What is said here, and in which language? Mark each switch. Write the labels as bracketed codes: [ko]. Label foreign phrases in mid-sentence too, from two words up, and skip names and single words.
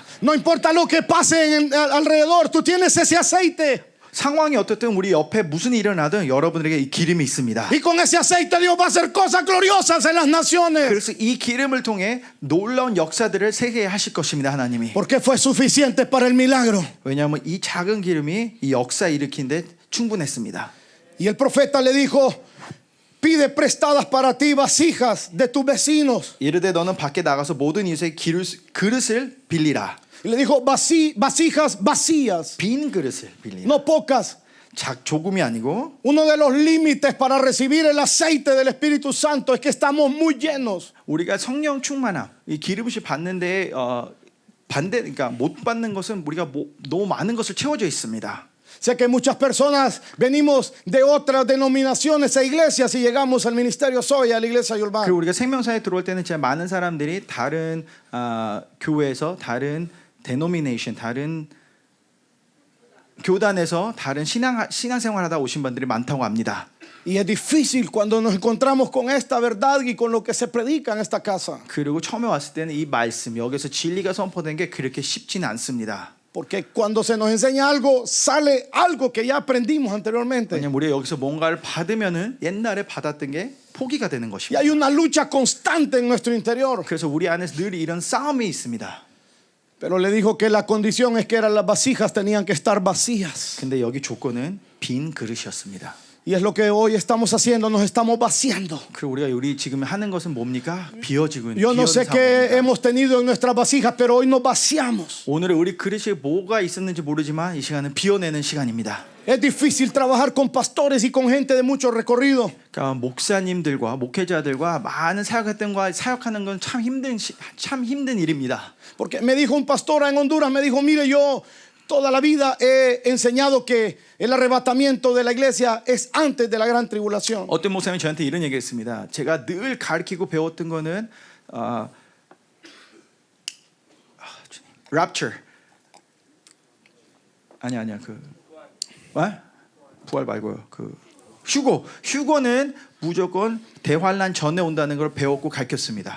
[es] No importa lo que pase alrededor, tú tienes ese aceite. [ko] 상황이 어떻든 우리 옆에 무슨 일이 일어나든 여러분들에게 이 기름이 있습니다. [es] Y con ese aceite Dios va a hacer cosas gloriosas en las naciones. [ko] 그래서 이 기름을 통해 놀라운 역사들을 세계에 하실 것입니다. 하나님이. [es] Porque fue suficiente para el milagro. [ko] 왜냐하면 이 작은 기름이 이 역사 일으키는데 충분했습니다. [es] Y el profeta le dijo: Pide prestadas para ti vasijas de tus vecinos. [ko] 이르되 너는 밖에 나가서 모든 이웃의 그릇을 빌리라. [es] Y le dijo: vasijas vacías, [ko] 빈 그릇을 빌리라. [es] no pocas. [ko] 조금이 아니고 [es] Uno de los límites para recibir el aceite del Espíritu Santo es que estamos muy llenos. [ko] 우리가 성령 충만함, 이 기름을 받는데 그러니까 못 받는 것은 우리가 너무 많은 것을 채워져 있습니다. [es] Sé que muchas personas venimos de otras denominaciones e iglesias y llegamos al ministerio Soy, a la iglesia [ko] 그리고 Yolván. 우리가 생명사에 들어올 때는 진짜 많은 사람들이 다른 교회에서 다른 데노미네이션, 다른 교단에서 다른 신앙생활하다 오신 분들이 많다고 합니다. [es] Y es difícil cuando nos encontramos con esta verdad y con lo que se predica en esta casa. [ko] 그리고 처음에 왔을 때는 이 말씀 여기서 진리가 선포된 게 그렇게 쉽지는 않습니다. [es] Porque cuando se nos enseña algo, sale algo que ya aprendimos anteriormente. [ko] 왜냐면 우리가 여기서 뭔가를 받으면은 옛날에 받았던 게 포기가 되는 [es] Y [ko] 것입니다. [es] hay una lucha constante en nuestro interior. [ko] 그래서 우리 안에서 늘 이런 싸움이 있습니다. [es] Pero le dijo que la condición es que las vasijas tenían que estar vacías. [ko] 근데 여기 조건은 빈 그릇이었습니다. [es] Y es lo que hoy estamos haciendo, nos estamos vaciando. [ko] 그리고 우리 지금 하는 것은 뭡니까? 비어지고 있는 [es] Yo no sé qué [ko] 상황입니다. [es] hemos tenido en nuestras vasijas, pero hoy nos vaciamos. [ko] 오늘 우리 그릇에 뭐가 있었는지 모르지만 이 시간은 비워내는 시간입니다. [es] Es difícil trabajar con pastores y con gente de mucho recorrido. [ko] 그러니까 목사님들과 목회자들과 많은 사역했던과 사역하는 건 참 힘든 일입니다. [es] Porque me dijo un pastor en Honduras, me dijo: Mire, yo toda la vida he enseñado que el arrebatamiento de la iglesia es antes de la gran tribulación. [ko] 어떤 목사님이 저한테 이런 얘기했습니다. 제가 늘 가르치고 배웠던 거는 rapture 아니야 부활 말고요. 휴거는 무조건 대환란 전에 온다는 걸 배웠고 가르쳤습니다.